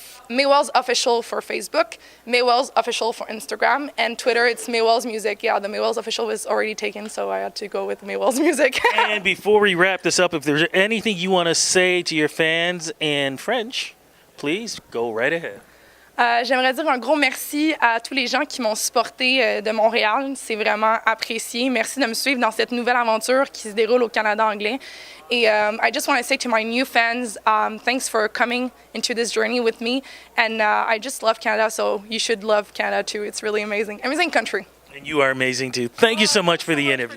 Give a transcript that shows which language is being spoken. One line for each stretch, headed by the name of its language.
English: Maywells Official for Facebook, Maywells Official for Instagram, and Twitter, it's Maywells Music. Yeah, the Maywells Official was already taken, so I had to go with Maywells Music. And before we wrap this up, if there's anything you want to say to your fans in French, please go right ahead.
French: J'aimerais dire un gros merci à tous les gens qui m'ont supporté de Montréal. C'est vraiment apprécié. Merci de me suivre dans cette nouvelle aventure qui se déroule au Canada anglais.
English: Et I just want to say to my new fans, thanks for coming into this journey with me. And I just love Canada, so you should love Canada too. It's really amazing. Amazing country. And you are amazing too. Thank you so much for the interview.